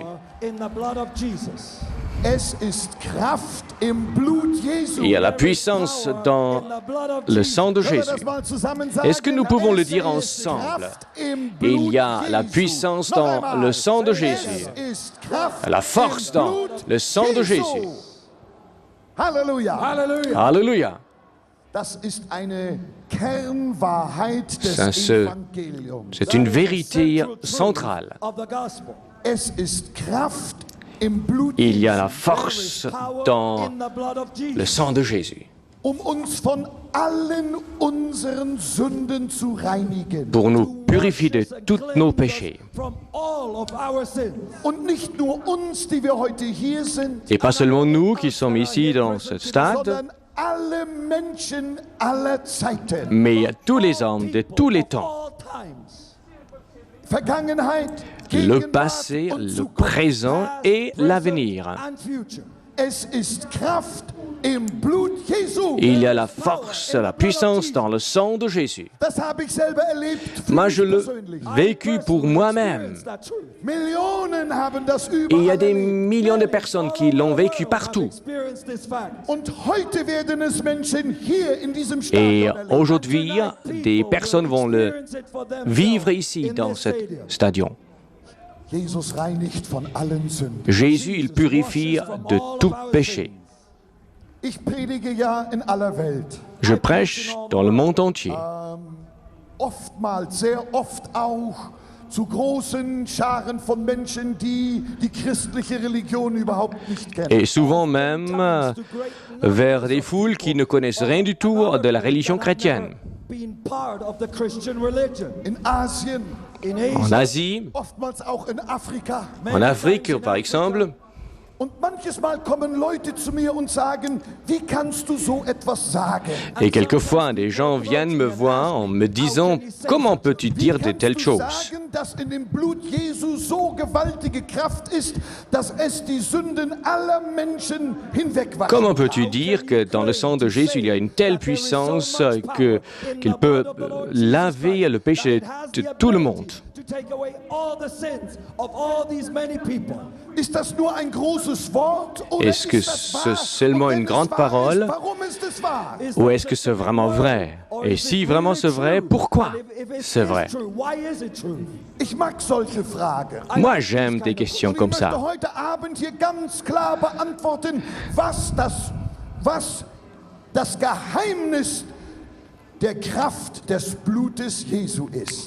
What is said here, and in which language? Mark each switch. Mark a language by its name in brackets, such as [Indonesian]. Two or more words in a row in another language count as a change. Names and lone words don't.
[English] In the blood of Jesus. [German] Es ist Kraft im Blut Jesu. [French] Il y a la puissance dans le sang de [German] Können wir [French] Jésus. [German] das mal zusammen sagen? [French] Est-ce que nous pouvons le [German] Es [French] dire [German] ist [French] ensemble? [German] Kraft im Blut [French] Il y a la [German] Jesu. [French] puissance [German] Noch [French] dans [German] einmal. [French] le sang de Jésus. [German] Es ist Kraft [French] La force [German] im [French] dans [German] Blut [French] le sang de [German] Jesu. [French] Jésus. [German] Halleluja. [English] Hallelujah. [French] Alléluia. [German] Das ist eine Kernwahrheit des Evangeliums. [French] C'est une vérité centrale. [English] Of the gospel. [German] Es ist Kraft im Blut [French] Il y a la [German] Jesu, [French] force [English] Power [French] dans [English] in the blood of Jesus. [French] le sang de Jésus [German] uns von allen unseren Sünden zu reinigen. [French] pour nous purifier de tous nos péchés. [English] From all of our sins. [German] Und nicht nur uns, die wir heute hier sind, [French] Et pas seulement nous qui sommes ici dans ce stade, [German] sondern alle Menschen aller Zeiten. [French] mais à tous les hommes de tous les temps. [English] All times. [German] Vergangenheit, [French] Le [German] Gegenwart [French] passé, [German] und [French] le [German] Zukunft. [French] présent et l'avenir. [English] And future. [German] Es ist Kraft im Blut Jesu. [French] Il y a la force, la puissance dans le sang de Jésus. [German] Das habe ich selber erlebt. für [French] Moi, [German] mich [French] je l'ai [German] persönlich. [French] vécu pour moi-même. [English] Experience that truth. [German] Millionen haben das [French] Et il y a [German] überall [French] des [German] erlebt. [French] millions de personnes qui l'ont vécu partout. [English] Experience this fact. [German] Und heute werden es Menschen hier in diesem [French] Et [German] Stadion erleben. [French] aujourd'hui, des personnes vont le [English] Experience it for themselves [French] vivre ici, [English] in [French] dans [English] this [French] ce [English] stadium. [French] stadion. [German] Jesus reinigt von allen Sünden. [French] Jésus, il purifie de tout péché. [German] Ich predige ja in aller Welt. [French] Je prêche dans le monde entier. [German] Oftmals, sehr oft auch zu großen Scharen von Menschen, die die christliche Religion überhaupt nicht kennen. [French] Et souvent même vers des foules qui ne connaissent rien du tout de la religion chrétienne. [English] Being part of the Christian religion. [German] In Asien, [English] In [French] En [English] Asia. [French] Asie, [German] oftmals auch in Afrika. [French] en Afrique par exemple. [German] Und manches Mal kommen Leute zu mir und sagen, wie kannst du so etwas sagen? [French] Et quelquefois, des gens viennent me voir en me disant « Comment peux-tu dire de [German] Wie kannst [French] telles [German] du [French] choses [German] sagen, dass in dem Blut Jesu so gewaltige Kraft ist, dass es die Sünden aller Menschen hinwegwascht? [French] Comment peux-tu dire que dans le sang de Jésus, il y a une telle puissance qu'il peut laver le péché de tout le monde ?» [English] To take away all the sins of all these many people. [German] Ist das nur ein großes Wort oder [French] Est-ce que [German] ist das wahr? [French] c'est seulement [German] Und wenn [French] une [German] es [French] grande [German] wahr [French] parole? [German] ist, warum ist es wahr? [French] Ou est-ce que c'est vraiment vrai? Et si vraiment c'est vrai, pourquoi c'est vrai? [English] Why is it true? [German] Ich mag solche Fragen. [French] Moi, j'aime des questions [German] Und ich [French] comme [German] möchte [French] ça. [German] heute Abend hier ganz klar beantworten, was das Geheimnis der Kraft des Blutes Jesu ist.